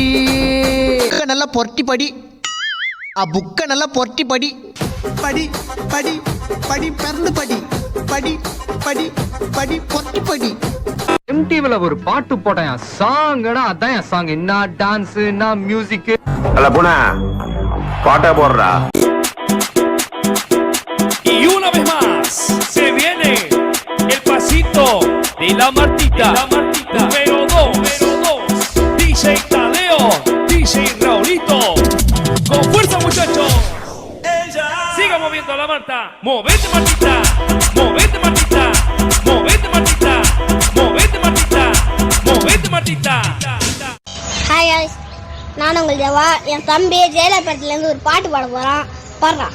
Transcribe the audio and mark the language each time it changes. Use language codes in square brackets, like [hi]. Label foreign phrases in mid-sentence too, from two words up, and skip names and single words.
[ta] நல்லா பொரட்டி படி, புக்க நல்லா பொரட்டி படி. படி படி படி பிறந்து படி, படி படி படி பொரட்டி படி. எம்டிவில ஒரு பாட்டு போட்டேன், சாங்னா அதான் என் சாங். என்ன டான்ஸ், என்ன மியூசிக். அல்ல போனா பாட்டா போடுறா. [es] Y una vez más se viene el pasito de la Martita, número 2, DJ Tadeo, DJ Raulito, con fuerza muchachos. Siga moviendo la Marta, movete Martita, movete Martita, movete Martita, movete Martita, movete Martita. [en] hi guys, [ta] நான் உங்கள் தேவா. என் தம்பி ஜெயலலிதாலேருந்து ஒரு பாட்டு பாட போகிறான். பாடுறான்.